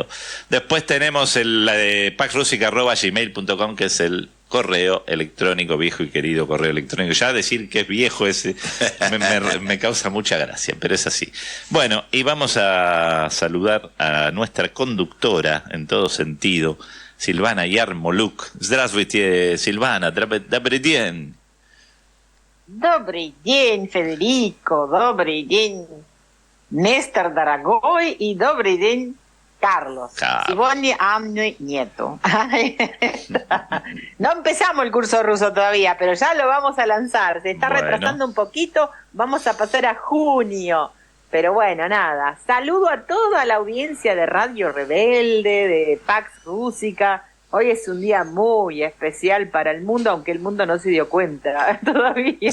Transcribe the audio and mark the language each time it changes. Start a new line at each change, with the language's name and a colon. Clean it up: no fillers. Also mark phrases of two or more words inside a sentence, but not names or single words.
Spanish: Después tenemos el paxrusica@gmail.com, que es el correo electrónico, viejo y querido correo electrónico. Ya decir que es viejo ese me causa mucha gracia, pero es así. Bueno, y vamos a saludar a nuestra conductora en todo sentido, Silvana Yarmoluk.
Russian: Здравствуйте, Silvana. Добрый день. Добрый день, Федерико, добрый день, Нестор дорогой, и добрый день, Carlos. Сегодня Анны нету.
Spanish: No empezamos el curso ruso todavía, pero ya lo vamos a lanzar. Se está retrasando un poquito, vamos a pasar a junio. Pero bueno, nada. Saludo a toda la audiencia de Radio Rebelde, de Pax Rústica. Hoy es un día muy especial para el mundo, aunque el mundo no se dio cuenta todavía.